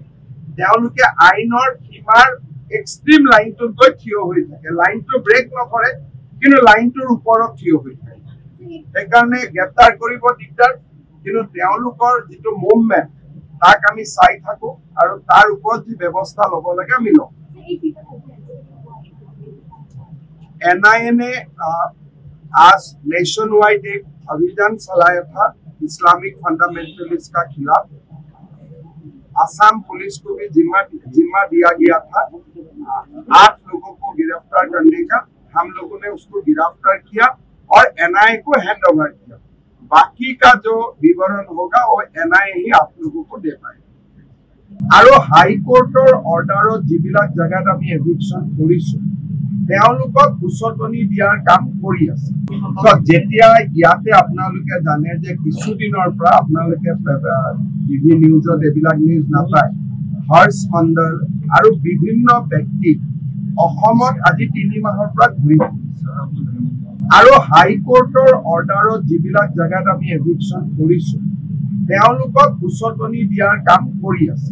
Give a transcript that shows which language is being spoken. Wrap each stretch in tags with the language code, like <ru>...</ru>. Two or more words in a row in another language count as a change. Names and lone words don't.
<as>তেওঁলোকে আইনৰ সীমাৰ</as> <en>extreme line</en> <as>গৈ থিয় হৈ থাকে, লাইনটো ব্ৰেক নকৰে কিন্তু লাইনটোৰ ওপৰত থিয় হৈ থাকে। সেইকাৰণে গ্ৰেপ্তাৰ কৰিব দিগদাৰ, কিন্তু তেওঁলোকৰ যিটো মুভমেণ্ট তাক আমি চাই থাকো আৰু তাৰ ওপৰত যি ব্যৱস্থা ল'ব লাগে আমি লওঁ।</as> <hi>NIA ने आज</hi> <en>nation wide</en> <hi>एक अभियान चलाया था</hi> <en>Islamic fundamentalist</en> <hi>का खिलाफ। आसाम पुलिस को भी जिम्मा दिया गया था 8 लोगों को गिरफ्तार करने का। हम लोगों ने उसको गिरफ्तार किया और NIA को</hi> <en>hand over</en> <hi>किया। बाकी का जो विवरण होगा वो NIA ही आप लोगों को दे पाएगा।</hi> <as>আৰু হাইকোৰ্টৰ অৰ্ডাৰত যিবিলাক জেগাত আমি এভিকশ্যন কৰিছো তেওঁলোকক উচতনি দিয়াৰ কাম কৰি আছে। যেতিয়া ইয়াতে আপোনালোকে জানে যে কিছুদিনৰ পৰা আপোনালোকে</as> <en>TV news</en> <as>এইবিলাক নিউজ নাপায়, হৰ্ষ মণ্ডল আৰু বিভিন্ন ব্যক্তিক অসমত আজি 3 মাহৰ পৰা ঘূৰি ফুৰিছে আৰু হাইকোৰ্টৰ অৰ্ডাৰত যিবিলাক জেগাত আমি এভিকশ্যন কৰিছো তেওঁলোকক উচতনি দিয়াৰ কাম কৰি আছে।</as>